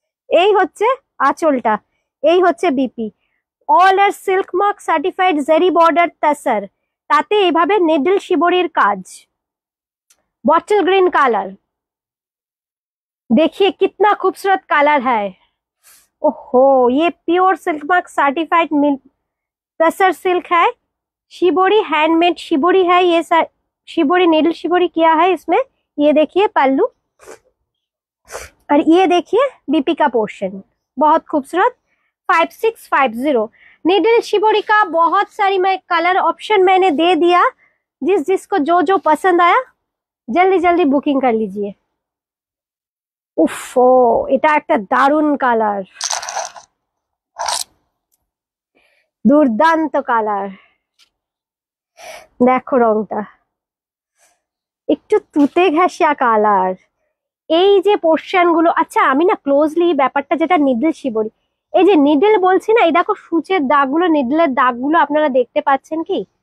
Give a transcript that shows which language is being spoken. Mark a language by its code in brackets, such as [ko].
[bn] এই হচ্ছে আঁচলটা, এই হচ্ছে বিপি, অল আর সিল্ক মার্ক সার্টিফাইড জারি বর্ডার তাসার, তাতে এইভাবে নেডল শিবরির কাজ, [hi] बॉटल ग्रीन कलर, देखिए कितना खूबसूरत कलर है। ओहो, ये प्योर सिल्क मार्क सर्टिफाइड तसर सिल्क है, शिबोरी हैंडमेड शिबोरी है ये शिबोरी नीडल शिबोरी किया है इसमें। ये देखिए पल्लू, और ये देखिए बीपी का पोर्शन, बहुत खूबसूरत। 5650 नीडल शिबोरी का बहुत सारी मैं कलर ऑप्शन मैंने दे दिया, जिस जिसको जो जो पसंद आया जल्दी जल्दी बुकिंग कर लीजिए। [bn] उफ़ो, এটা একটা দারুণ কালার, দুর্দান্ত কালার, দেখো রংটা একটু তুতে ঘেঁষা কালার। এই যে পোর্শন গুলো, আচ্ছা আমি না ক্লোজলি ব্যাপারটা যেটা নিডল শিবরি, এই যে নিডল বলছি না, এই দেখো সূচের দাগগুলো, নিডলের দাগগুলো আপনারা দেখতে পাচ্ছেন কি?